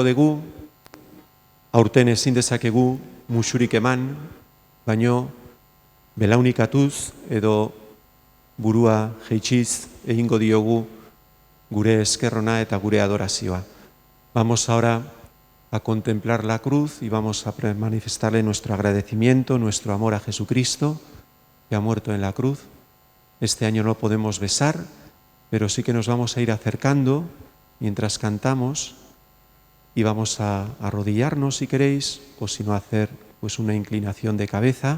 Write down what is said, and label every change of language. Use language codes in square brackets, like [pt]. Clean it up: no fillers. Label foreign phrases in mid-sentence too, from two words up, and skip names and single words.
[eu] dugu, aurten ezin dezakegu musurik eman, baino belaunikatuz edo burua jeitsiz egingo diogu gure eskerrona eta gure adorazioa. [es] Vamos ahora a contemplar la cruz y vamos a manifestarle nuestro agradecimiento, nuestro amor a Jesucristo, que ha muerto en la cruz. Este año no podemos besar, pero sí que nos vamos a ir acercando mientras cantamos y vamos a arrodillarnos si queréis, o si no hacer pues una inclinación de cabeza.